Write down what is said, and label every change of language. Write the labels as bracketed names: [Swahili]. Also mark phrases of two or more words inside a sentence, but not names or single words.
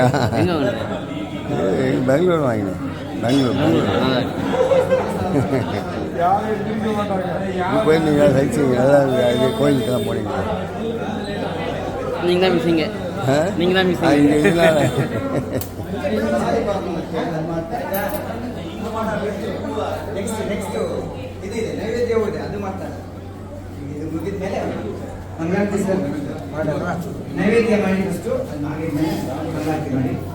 [Tamil] எங்கே வாங்கினேன் பெங்களூர் வாங்கினேன் பெங்களூர் போயிருந்தீங்களா சைட்ஸிங் நல்லா இது கோயிலுக்கெல்லாம் போனீங்களா நீங்கள் தான் மிஸ்ஸிங்க நீங்க தான் miss. [Kannada] ನೆಕ್ಸ್ಟ್ ಇದಿದೆ ನೈವೇದ್ಯ ಇದೆ ಅದು ಮಾಡ್ತಾರೆ ಇದು ಮುಗಿದ ಮೇಲೆ ಮಂಗಳಾರತಿ ಸರ್ ಮಾಡಲ್ಲ ನೈವೇದ್ಯ ಮಾಡಿ ಫಸ್ಟು ಅದು ಆಗಿದ ಮೇಲೆ ಮಂಗಳಾರತಿ ಮಾಡಿ